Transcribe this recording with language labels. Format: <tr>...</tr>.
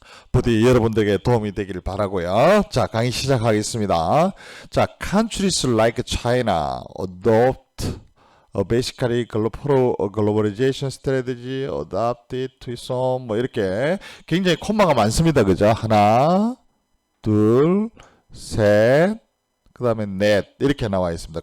<ko>부디 여러분들에게 도움이 되기를 바라고요. 자, 강의 시작하겠습니다. 자,</ko> <en>countries like China adopt basically globalization strategy adapted to some</en> <ko>뭐 이렇게 굉장히 콤마가 많습니다. 그죠? 하나, 둘, 셋, 그 다음에 넷 이렇게 나와 있습니다.</ko>